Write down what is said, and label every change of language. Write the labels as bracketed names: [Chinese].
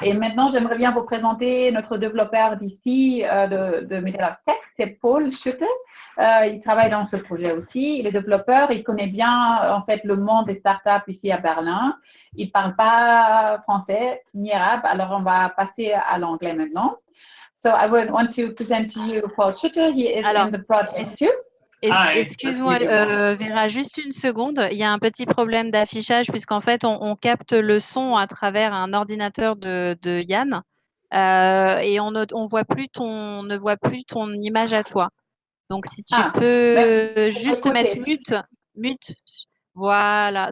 [French] Et maintenant, j'aimerais bien vous présenter notre développeur d'ici de Media Tech, c'est Paul Schutte. Il travaille dans ce projet aussi. Il est développeur. Il connaît bien en fait le monde des startups ici à Berlin. Il parle pas français ni arabe. Alors on va passer à l'anglais maintenant. [English] So I would want to present to you Paul Schutte. He is in the project too. [French] Excuse-moi, Vera, juste une seconde. Il y a un petit problème d'affichage puisqu'en fait, on capte le son à travers un ordinateur de Yann et on ne voit plus ton image à toi. Donc, si tu peux juste mettre mute. Voilà.